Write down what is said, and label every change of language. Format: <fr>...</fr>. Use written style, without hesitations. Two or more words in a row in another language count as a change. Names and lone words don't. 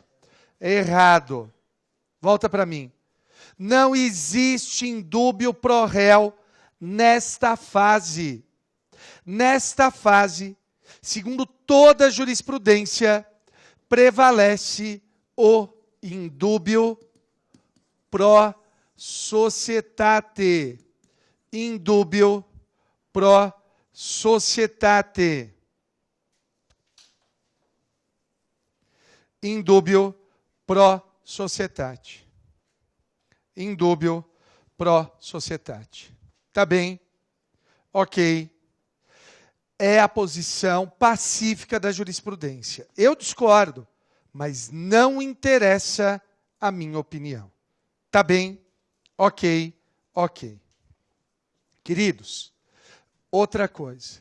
<pt>Errado. Volta para mim. Não existe</pt> <la>indúbio pro réu</la> <pt>nesta fase. Nesta fase, segundo toda a jurisprudência, prevalece o</pt> <la>indúbio pro societate. Indúbio pro societate. Indúbio pro societate. Indúbio pro societate.</la> <pt>Tá bem? Ok. é a posição pacífica da jurisprudência. Eu discordo, mas não interessa a minha opinião. Tá bem? Ok. Queridos, outra coisa.</pt>